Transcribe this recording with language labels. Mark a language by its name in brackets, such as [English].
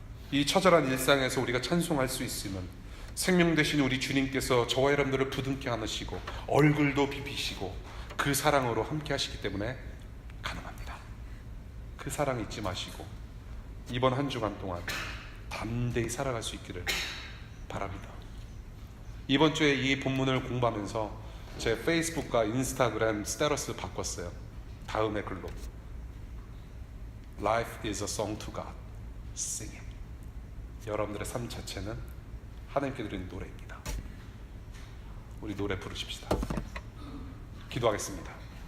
[Korean] 이 처절한 일상에서 우리가 찬송할 수 있으면 생명 되신 우리 주님께서 저와 여러분들을 부둥켜 안으시고 얼굴도 비비시고 그 사랑으로 함께 하시기 때문에 가능합니다. 그 사랑 잊지 마시고 이번 한 주간 동안 담대히 살아갈 수 있기를 바랍니다. 이번 주에 이 본문을 공부하면서 제 페이스북과 인스타그램 스테러스 바꿨어요. 다음의 글로 [English] Life is a song to God. Sing it. [Korean] 여러분들의 삶 자체는 하나님께 드리는 노래입니다. 우리 노래 부르십시다. 기도하겠습니다.